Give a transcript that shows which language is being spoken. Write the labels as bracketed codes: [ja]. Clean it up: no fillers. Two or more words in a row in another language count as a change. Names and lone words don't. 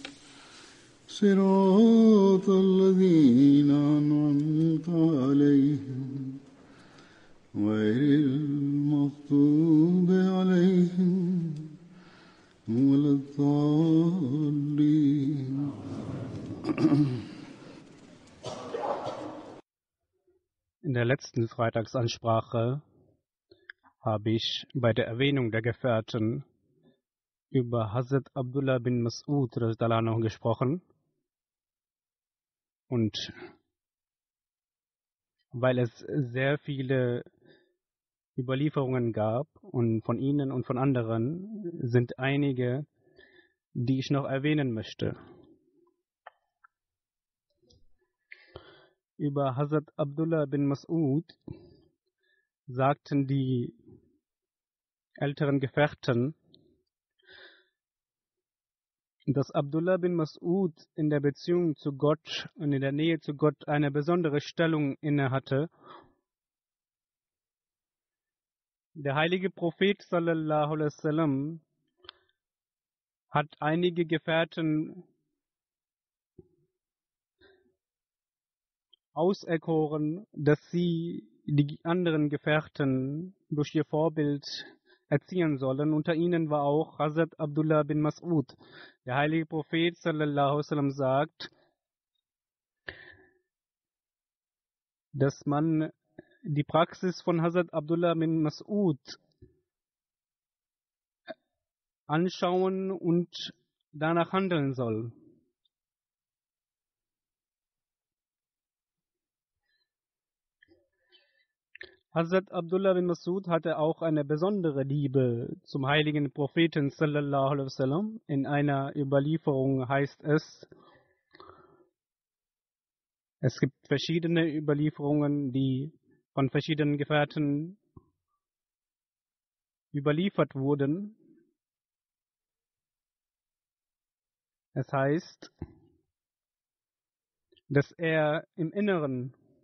[ar] صراط الذين أنعمت عليهم غير المغضوب عليهم ولا الضالين. [de] In der letzten Freitagsansprache habe ich bei der Erwähnung der Gefährten über Hazrat Abdullah bin Mas'ud [ar] رضي الله عنه [de] gesprochen. Und weil es sehr viele Überlieferungen gab und von ihnen und von anderen sind einige, die ich noch erwähnen möchte. Über Hazrat Abdullah bin Mas'ud sagten die älteren Gefährten, dass Abdullah bin Mas'ud in der Beziehung zu Gott und in der Nähe zu Gott eine besondere Stellung innehatte. Der heilige Prophet [ar] صلى الله عليه وسلم [de] hat einige Gefährten auserkoren, dass sie die anderen Gefährten durch ihr Vorbild erziehen sollen. Unter ihnen war auch Hazrat Abdullah bin Mas'ud. Der heilige Prophet [ar] صلى الله عليه وسلم [de] sagt, dass man die Praxis von Hazrat Abdullah bin Mas'ud anschauen und danach handeln soll. Hazrat Abdullah bin Mas'ud hatte auch eine besondere Liebe zum heiligen Propheten [ar] صلى الله عليه وسلم. [de] In einer Überlieferung heißt es, es gibt verschiedene Überlieferungen, die von verschiedenen Gefährten überliefert wurden. Es heißt, dass er im Inneren